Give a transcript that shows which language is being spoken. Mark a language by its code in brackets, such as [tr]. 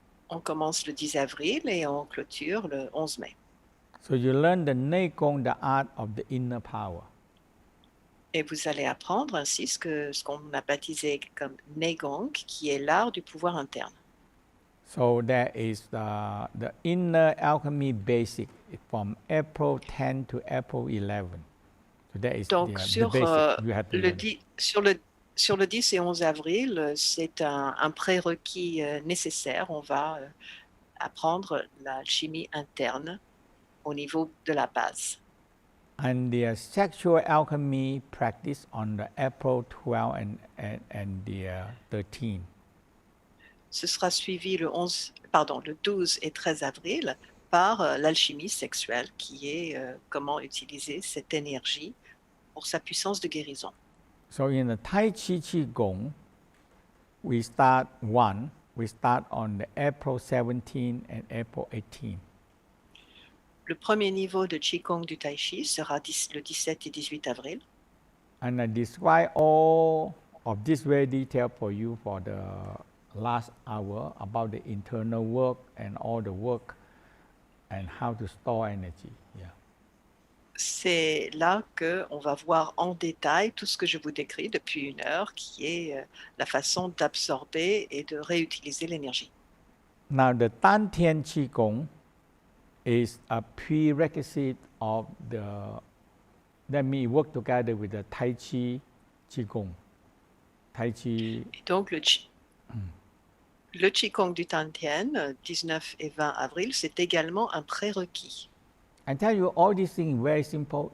[fr] on commence le 10 avril et on clôture le 11 mai. [en] So you learn the Neigong, the art of the inner power. [fr] Et vous allez apprendre ainsi ce qu'on a baptisé comme Neigong, qui est l'art du pouvoir interne. [en] So that is the inner alchemy basic from April 10 to April 11. So that is [fr] Donc, [en] the basic you have to learn. [fr] sur le 10 et 11 avril, c'est un prérequis nécessaire. On va apprendre l'alchimie interne au niveau de la base. [en] And the sexual alchemy practice on the April 12 and the 13. [fr] Ce sera suivi le 12 et 13 avril par l'alchimie sexuelle, qui est comment utiliser cette énergie pour sa puissance de guérison. [en] So in the Tai Chi Qigong, we start on the April 17 and April 18. [fr] Le premier niveau de Qigong du Tai Chi sera le 17 et 18 avril. [en] And I describe all of this very detail for you for the last hour about the internal work and all the work and how to store energy. Yeah. [fr] C'est là qu'on va voir en détail tout ce que je vous décris depuis 1 heure, qui est la façon d'absorber et de réutiliser l'énergie. [en] Now the Dantian Qigong is a prerequisite of that we work together with the Tai Chi Qigong. Tai Chi. [fr] Et donc le Qigong du Tantien, 19 et 20 avril, c'est également un prérequis. [en] I tell you, all these things very simple.